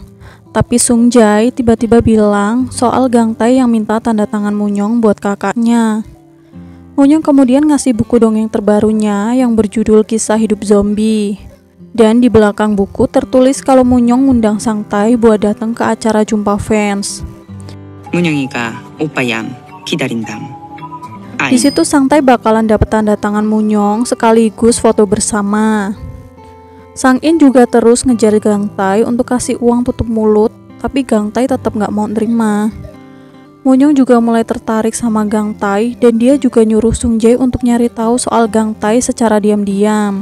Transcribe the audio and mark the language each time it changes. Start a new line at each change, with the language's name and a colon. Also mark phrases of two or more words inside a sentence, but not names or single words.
Indonesian: Tapi Sung Jae tiba-tiba bilang soal Gang Tae yang minta tanda tangan Munyong buat kakaknya. Munyong kemudian ngasih buku dongeng terbarunya yang berjudul Kisah Hidup Zombie. Dan di belakang buku tertulis kalau Munyong ngundang Sang Tae buat datang ke acara jumpa fans.
Korean: 문영이가 오빠얌 기다린담.
Indonesian: Di situ Sang Tae bakalan dapet tanda tangan Munyong sekaligus foto bersama. Sang In juga terus ngejar Gang Tae untuk kasih uang tutup mulut, tapi Gang Tae tetap nggak mau nerima. Munyong juga mulai tertarik sama Gang Tae dan dia juga nyuruh Sung Jae untuk nyari tahu soal Gang Tae secara diam-diam.